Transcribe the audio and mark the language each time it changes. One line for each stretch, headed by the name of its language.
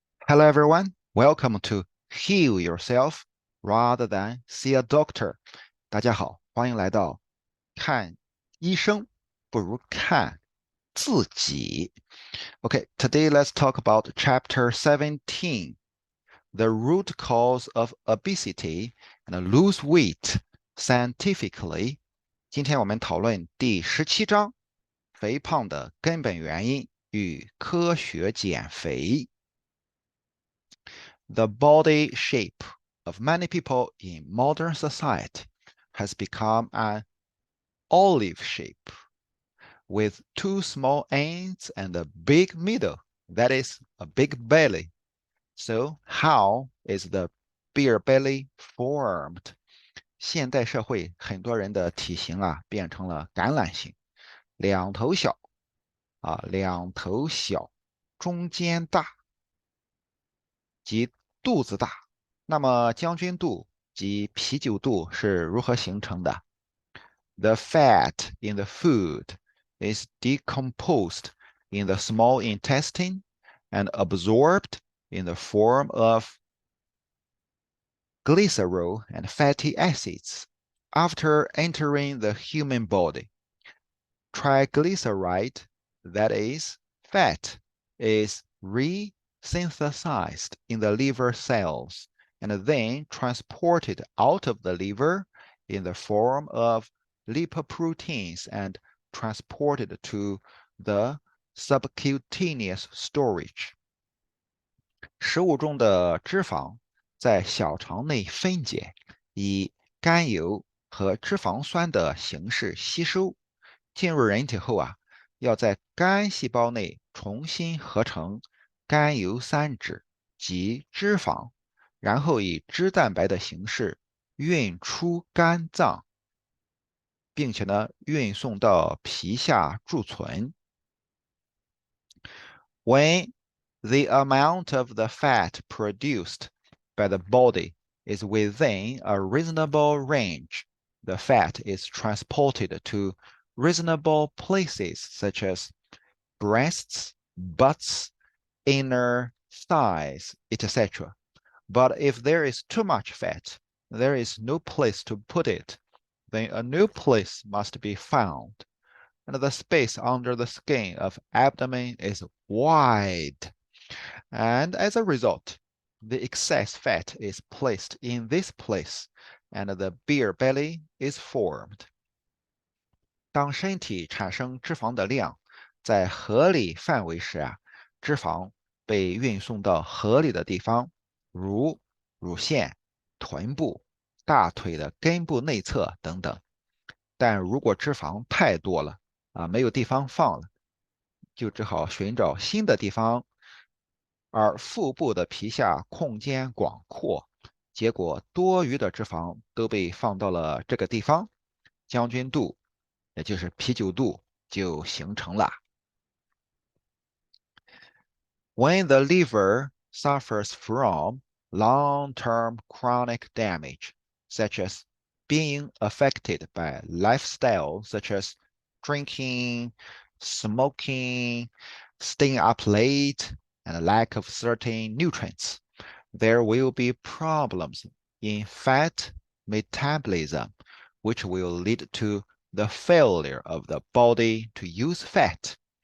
English: Hello everyone, welcome to Heal Yourself rather than see a doctor.
Chinese: 大家好，欢迎来到看医生不如看自己。
English: Okay, today let's talk about chapter 17, the root cause of obesity and lose weight scientifically.
Chinese: 今天我们讨论第17章，肥胖的根本原因与科学减肥。
English: The body shape of many people in modern society has become an olive shape with two small ends and a big middle, that is, a big belly. So, how is the beer belly formed?
Chinese: 现代社会很多人的体型变成了橄榄形，两头小两头小，中间大及肚子大。那么将军肚及啤酒肚是如何形成的？
English: The fat in the food is decomposed in the small intestine and absorbed in the form of glycerol and fatty acids after entering the human body. Triglyceride, that is, fat, is resynthesized in the liver cells and then transported out of the liver in the form of lipoproteins and transported to the subcutaneous storage.
Chinese: 食物中的脂肪在小肠内分解，以甘油和脂肪酸的形式吸收，进入人体后要在肝细胞内重新合成甘油三酯及脂肪，然后以脂蛋白的形式运出肝脏，并且运送到皮下贮存。
English: When the amount of the fat produced by the body is within a reasonable range, the fat is transported to reasonable places such as breasts, butts, inner thighs, etc. But if there is too much fat, there is no place to put it, then a new place must be found. And the space under the skin of abdomen is wide. And as a result, the excess fat is placed in this place, and the beer belly is formed.
Chinese: 当身体产生脂肪的量在合理范围时脂肪被运送到合理的地方，如乳腺、臀部、大腿的根部内侧等等。但如果脂肪太多了没有地方放了，就只好寻找新的地方。而腹部的皮下空间广阔，结果多余的脂肪都被放到了这个地方，将军肚，也就是啤酒肚就形成了。
English: When the liver suffers from long-term chronic damage, such as being affected by lifestyle such as drinking, smoking, staying up late, and lack of certain nutrients, there will be problems in fat metabolism, which will lead to the failure of the body to use fat,